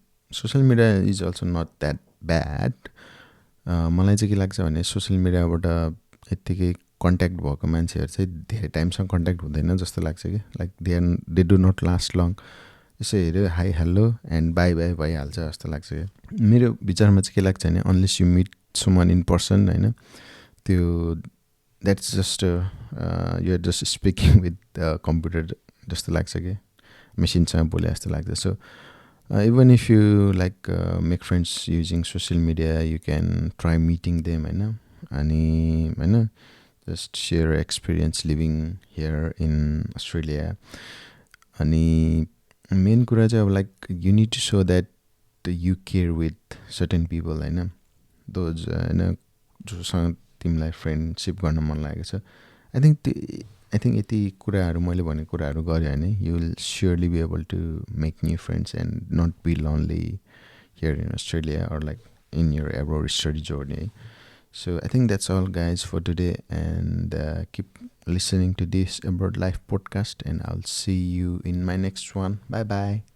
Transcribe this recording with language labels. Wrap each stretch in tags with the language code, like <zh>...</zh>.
<en>social media is also not that bad</en> <ne>मलाई चाहिँ के लाग्छ भने सोसियल मिडियाबाट यत्तिकै कन्ट्याक्ट भएको मान्छेहरू चाहिँ धेरै टाइमसँग कन्ट्याक्ट हुँदैन जस्तो लाग्छ कि</ne> <en>like they do not last long</en> <ne>यसो हेऱ्यो</ne> <en>hi hello and bye bye</en> <ne>भइहाल्छ जस्तो लाग्छ क्या मेरो विचारमा चाहिँ के लाग्छ भने</ne> <en>unless you meet someone in person</en> <ne>होइन त्यो</ne> <en>that's just you're just speaking with computer</en> <ne>जस्तो लाग्छ कि मेसिनसँग बोले जस्तो लाग्छ.</ne> <en>सो even if you like make friends using social media, you can try meeting them होइन. अनि होइन just share experience living here in Australia.</en> <ne>अनि मेन कुरा चाहिँ अब like</ne> <en>you need to show that you care with certain people होइन.</en> <ne>Those होइन जोसँग तिमीलाई फ्रेन्डसिप गर्न मन लागेको छ.</ne> <en>I think</en> <ne>यति कुराहरू मैले भनेको कुराहरू गऱ्यो भने</ne> <en>You will surely be able to make new friends and not be lonely here in Australia or like in your abroad study journey. So I think that's all, guys, for today, and keep listening to this Abroad Life podcast, and I'll see you in my next one. Bye bye.</en>